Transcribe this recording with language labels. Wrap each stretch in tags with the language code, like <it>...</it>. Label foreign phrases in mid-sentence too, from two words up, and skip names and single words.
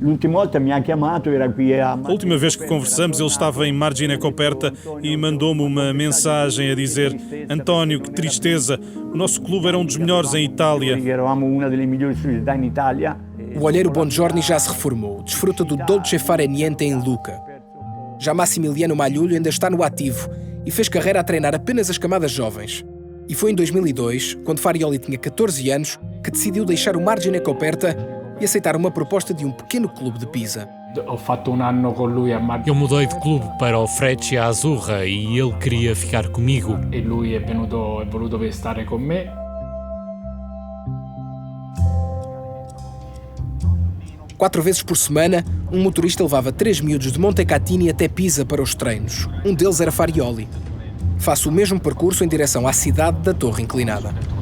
<pt>A última vez que conversamos, ele estava em Margine Coperta e mandou-me uma mensagem a dizer: António, que tristeza, o nosso clube era um dos melhores em Itália. O olheiro Bongiorno já se reformou, desfruta do</pt> <it>dolce fare niente</it> <pt>em Lucca. Já Massimiliano Malhoulho ainda está no ativo e fez carreira a treinar apenas as camadas jovens. E foi em 2002, quando Farioli tinha 14 anos, que decidiu deixar o Margine Coperta e aceitar uma proposta de um pequeno clube de Pisa. Eu mudei de clube para o Freccia Azzurra e ele queria ficar comigo.</pt> <it>E lui è voluto stare con me.</it> <pt>Quatro vezes por semana, um motorista levava 3 miúdos de Montecatini até Pisa para os treinos. Um deles era Farioli. Faço o mesmo percurso em direção à cidade da Torre Inclinada.</pt>